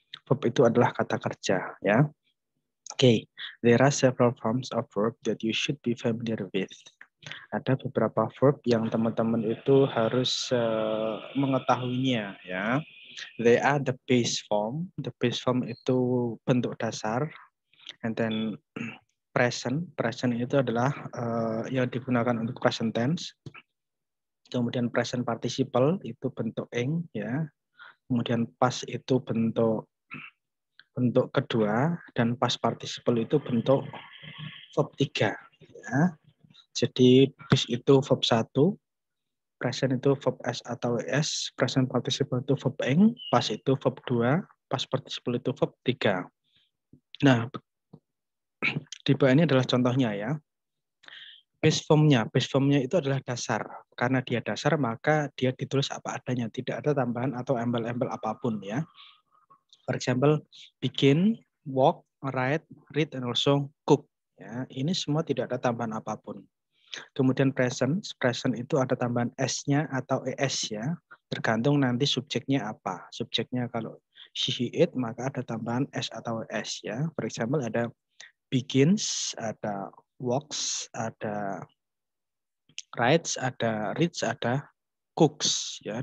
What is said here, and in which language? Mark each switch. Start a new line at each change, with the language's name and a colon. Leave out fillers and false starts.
Indonesian: Verb itu adalah kata kerja.
English: Okay, there are several forms of verb that you should be familiar with.
Indonesian: Ada beberapa verb yang teman-teman itu harus mengetahuinya.
English: They are the base form. The base form
Indonesian: itu bentuk dasar.
English: And then present. Present
Indonesian: itu adalah yang digunakan untuk
English: present tense.
Indonesian: Kemudian present participle itu bentuk ing. Kemudian past itu bentuk kedua, dan past participle itu bentuk verb 3. Jadi bis itu verb 1, present itu verb S atau ES, present participle itu verb ing, past itu verb 2, past participle itu verb 3. Nah, di bawah ini adalah contohnya ya. Base formnya itu adalah dasar. Karena dia dasar, maka dia ditulis apa adanya. Tidak ada tambahan atau embel-embel apapun ya.
English: For example, begin, walk, write, read, and also cook.
Indonesian: Ini semua tidak ada tambahan apapun. Kemudian present itu ada tambahan S-nya atau ES ya. Tergantung nanti subjeknya apa. Subjeknya kalau she, it, maka ada tambahan S atau ES ya.
English: For example,
Indonesian: ada begins, ada walks, ada writes, ada reads, ada cooks ya.